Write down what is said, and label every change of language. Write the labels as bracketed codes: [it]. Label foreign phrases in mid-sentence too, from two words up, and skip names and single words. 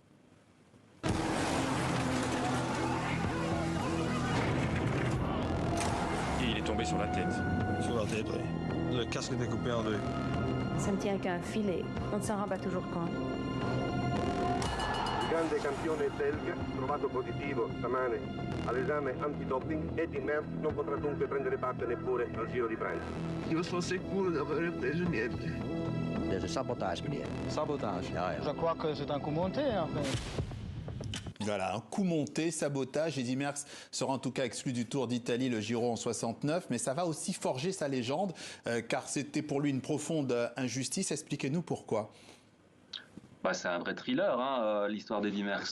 [fr] Et il est tombé sur la tête. Sur la tête, oui. Le casque était coupé en deux. Ça me tient qu'à un filet. On ne s'en rend pas toujours compte. [it] grande campione belga, trovato positivo stamane all'esame antidoping, Eddy Merckx non potrà dunque prendere parte neppure al Giro di Francia. [nl] Je was zeker dat we [it] preso niente. [fr] C'est sabotage, meneer. Sabotage. [nl] Ja, ja. [fr] Je crois que c'est un coup monté, en fait. Voilà, un coup monté, sabotage. Eddy Merckx sera en tout cas exclu du Tour d'Italie, le Giro en 69, mais ça va aussi forger sa légende, car c'était pour lui une profonde injustice. Expliquez-nous pourquoi. C'est un vrai thriller, hein, l'histoire d'Eddy Merckx.